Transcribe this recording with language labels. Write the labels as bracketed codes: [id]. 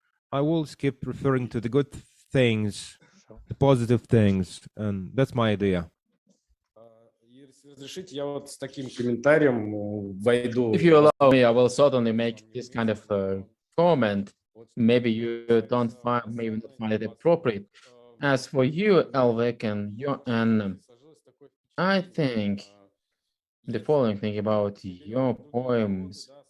[en] I will skip referring to the good things, the positive things, and that's my idea. [ru] Если разрешите, я вот с таким комментарием войду. [en] If you allow me, I will certainly make this kind of comment. Maybe you don't find, maybe not find it appropriate. As for you, Elbeg, and I think the following thing about your poems.